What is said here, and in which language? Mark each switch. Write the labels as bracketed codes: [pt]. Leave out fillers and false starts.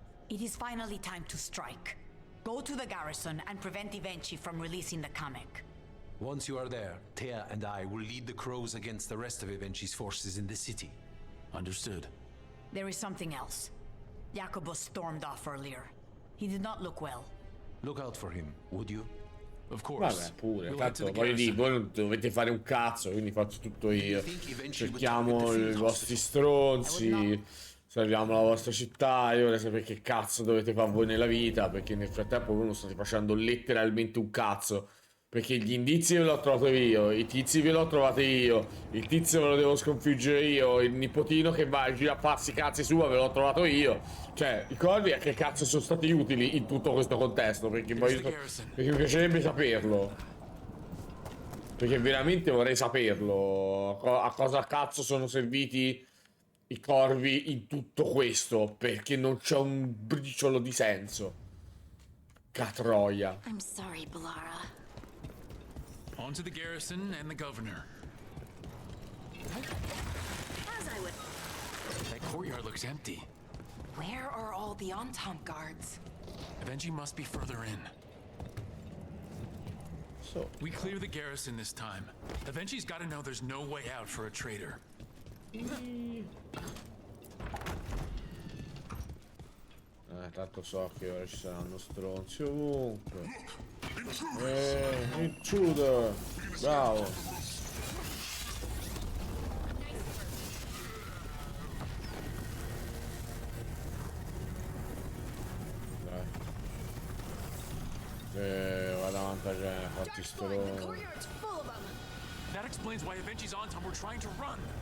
[en] It is finally time to strike. Go to the garrison and prevent Avenchi from releasing the comic. Once you are there, Thea and I will lead the crows against the rest of Avenci's forces in the city. Understood. There is something else. Jacobus stormed off earlier. He did not look well. Look out for him, would you? Of course. [it] Vabbè, pure. [en] We'll [it] Tanto [en] head to the [it] voglio dire, [en] garrison. [it] voi non dovete fare un cazzo, quindi faccio tutto io. Cerchiamo i vostri stronzi, salviamo la vostra città. Io vorrei sapere che cazzo dovete fare voi nella vita, perché nel frattempo voi non state facendo letteralmente un cazzo. Perché gli indizi ve l'ho trovato io, i tizi ve l'ho trovato io, il tizio ve lo devo sconfiggere io, il nipotino che va a girare a farsi cazzi sua ve l'ho trovato io. Cioè, i corvi a che cazzo sono stati utili in tutto questo contesto? Perché mi piacerebbe saperlo. Perché veramente vorrei saperlo. A cosa cazzo sono serviti i corvi in tutto questo? Perché non c'è un briciolo di senso. Catroia. [en] I'm sorry, Balara. On to the garrison and the governor. As I would. That courtyard looks empty. Where are all the Antom guards? Avenchi must be further in. So we clear the garrison this time. Avenci's got to know there's no way out for a traitor. [it] Tanto so che ora ci saranno stronzi ovunque. [en] Intruder! [it] Bravo! Dai. Vado avanti a gente, fatti stronzi. [en] That explains why Avenci's Antom were trying to run.